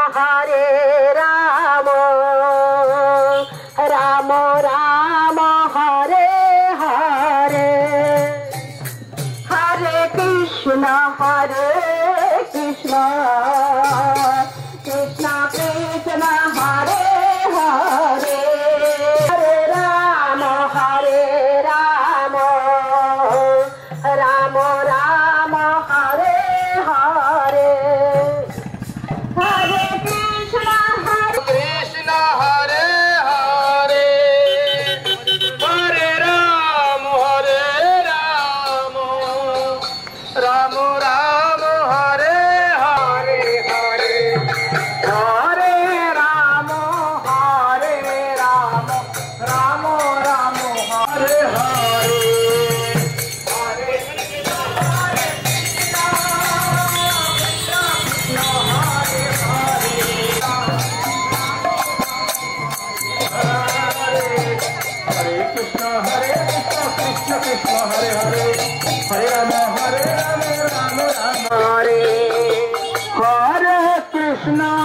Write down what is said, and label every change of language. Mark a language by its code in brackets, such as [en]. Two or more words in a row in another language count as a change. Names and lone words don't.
[sa] রাম রাম হরে হরে হরে কৃষ্ণ কৃষ্ণ কৃষ্ণ হরে হরে হরে রাম রাম রাম হরে হরে হরে কৃষ্ণ কৃষ্ণ হরে হরে হরে রাম রাম রাম হরে হরে হরে হরে রাম রাম রাম হরে হরে হরে हरे कृष्ण कृष्ण कृष्ण हरे हरे हरे राम राम राम हरे हरे कृष्ण